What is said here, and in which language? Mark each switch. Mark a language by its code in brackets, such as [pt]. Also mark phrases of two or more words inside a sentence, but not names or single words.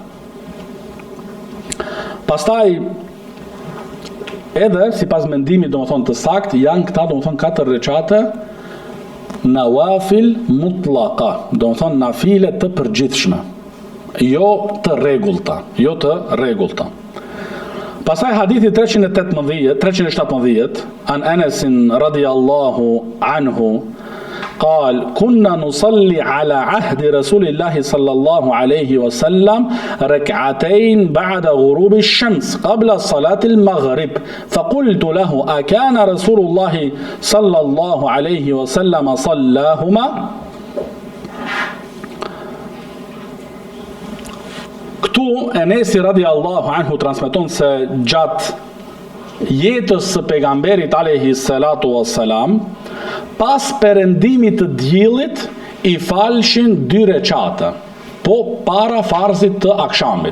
[sq] Pastaj edhe sipas mendimit domethënë të saktë janë këta domethënë 4 recate [ar] نوافل مطلقة, [sq] domethënë nafile të përgjithshme, jo të rregullta. Pastaj hadithi 317 [ar] عن أنس رضي الله عنه قال كنا نصلي على عهد رسول الله صلى الله عليه وسلم ركعتين بعد غروب الشمس قبل صلاة المغرب فقلت له أكان رسول الله صلى الله عليه وسلم صلاهما [sq] Këtu Enesi [ar] رضي الله عنه [sq] transmeton se gjatë jetës së pejgamberit [ar] عليه الصلاة والسلام, [sq] pas perëndimit të diellit i falshin 2 recate, po para farzit të akshamit.